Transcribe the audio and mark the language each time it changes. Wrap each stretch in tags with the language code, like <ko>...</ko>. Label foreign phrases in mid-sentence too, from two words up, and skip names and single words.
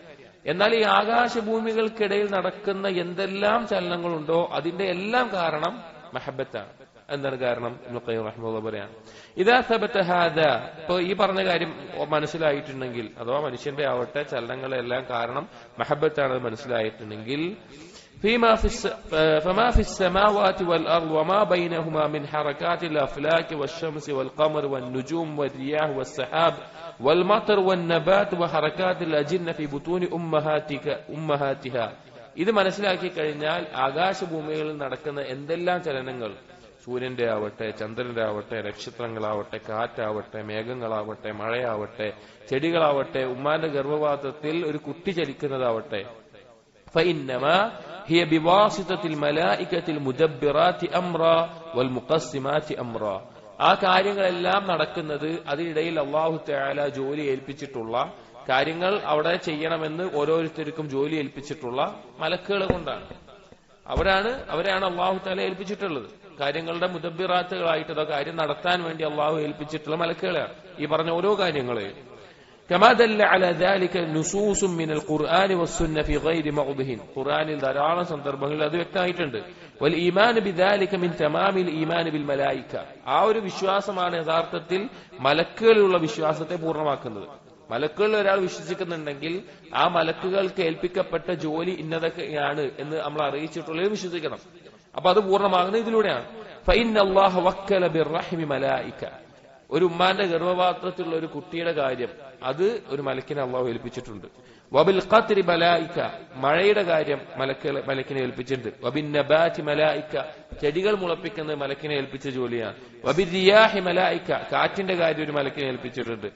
<ml>എന്നാൽ ഈ ആകാശഭൂമികൾക്കിടയിൽ നടക്കുന്ന എന്തെല്ലാം ചലനങ്ങളുണ്ടോ അതിന്റെ എല്ലാം കാരണം മഹബ്ബത്താണ്. എന്താണ് കാരണം? ഇബ്നുൽ ഖയ്യിം റഹിമഹുല്ലാഹ് പറയാണ്,</ml> <ar>إذا ثبت هذا.</ar> <ml>ഇപ്പൊ ഈ പറഞ്ഞ കാര്യം മനസ്സിലായിട്ടുണ്ടെങ്കിൽ, അഥവാ മനുഷ്യന്റെ ആവട്ടെ ചലനങ്ങളെല്ലാം കാരണം മഹബ്ബത്താണ് മനസ്സിലായിട്ടുണ്ടെങ്കിൽ,</ml> <ar>فما في السماوات والأرض وما بينهما من حركات الأفلاك والشمس والقمر والنجوم والرياح والسحاب والمطر والنبات وحركات الأجنة في بطون أمهاتها.</ar> <ml>ഇത് മനസ്സിലാക്കി കഴിഞ്ഞാൽ ആകാശഭൂമികളിൽ നടക്കുന്ന എന്തെല്ലാം ചലനങ്ങൾ, സൂര്യന്റെ ആവട്ടെ, ചന്ദ്രന്റെ ആവട്ടെ, നക്ഷത്രങ്ങളാവട്ടെ, കാറ്റാവട്ടെ, മേഘങ്ങളാവട്ടെ, മഴയാവട്ടെ, ചെടികളാവട്ടെ, ഉമ്മാന്റെ ഗർഭപാത്രത്തിൽ ഒരു കുട്ടി ചലിക്കുന്നതാവട്ടെ,</ml> <ar>فإنما هي بواسطة الملائكة المدبرات أمرا والمقسمات أمرا.</ar> <ml>ആ കാര്യങ്ങളെല്ലാം നടക്കുന്നത് അതിനിടയിൽ അല്ലാഹു തആല ജോലി ഏൽപ്പിച്ചിട്ടുള്ള കാര്യങ്ങൾ അവിടെ ചെയ്യണമെന്ന് ഓരോരുത്തർക്കും ജോലി ഏൽപ്പിച്ചിട്ടുള്ള മലക്കുകളെ കൊണ്ടാണ്. അവരെയാണ് അല്ലാഹു തആല ഏൽപ്പിച്ചിട്ടുള്ളത്. കാര്യങ്ങളുടെ മുദബ്ബിറാത്തുകളായിട്ട് കാര്യം നടത്താൻ വേണ്ടി അല്ലാഹു ഏൽപ്പിച്ചിട്ടുള്ള മലക്കുകളെയാണ് ഈ പറഞ്ഞ ഓരോ കാര്യങ്ങളെയും.</ml> <ar>كما دل على ذلك نصوص من القرآن والسنة في غير موضع.</ar> <ml>ഖുർആനിൽ ധാരാളം സന്ദർഭങ്ങളിൽ അത് വ്യക്തമായിട്ടുണ്ട്.</ml> <ar>والإيمان بذلك من تمام الإيمان بالملائكة.</ar> <ml>ആ ഒരു വിശ്വാസമാണ് യഥാർത്ഥത്തിൽ മലക്കുകളിലുള്ള വിശ്വാസത്തെ പൂർണ്ണമാക്കുന്നത്. മലക്കുകളിൽ ഒരാൾ വിശ്വസിക്കുന്നുണ്ടെങ്കിൽ ആ മലക്കുകൾക്ക് ഏൽപ്പിക്കപ്പെട്ട ജോലി ഇന്നതൊക്കെയാണ് എന്ന് നമ്മൾ അറിയിച്ചിട്ടുള്ളത് വിശ്വസിക്കണം. അപ്പൊ അത് പൂർണ്ണമാകുന്നത് ഇതിലൂടെയാണ്.</ml> <ar>فإن الله وكل بالرحم ملائكة.</ar> <ml>ഒരു ഉമ്മാന്റെ ഗർഭപാത്രത്തിലുള്ള ഒരു കുട്ടിയുടെ കാര്യം അത് ഒരു മലക്കിനെ അള്ളാഹു ഏൽപ്പിച്ചിട്ടുണ്ട്.</ml> <ar>وبالقطر ملائكة,</ar> <ml>മഴയുടെ കാര്യം മലക്കിനെ ഏൽപ്പിച്ചിട്ടുണ്ട്.</ml> <ar>وبالنبات ملائكة,</ar> <ml>ചെടികൾ മുളപ്പിക്കുന്നത് മലക്കിനെ ഏൽപ്പിച്ച ജോലിയാണ്.</ml> <ar>وبالرياح ملائكة,</ar> <ml>കാറ്റിന്റെ കാര്യം ഒരു മലക്കിനെ ഏൽപ്പിച്ചിട്ടുണ്ട്.</ml>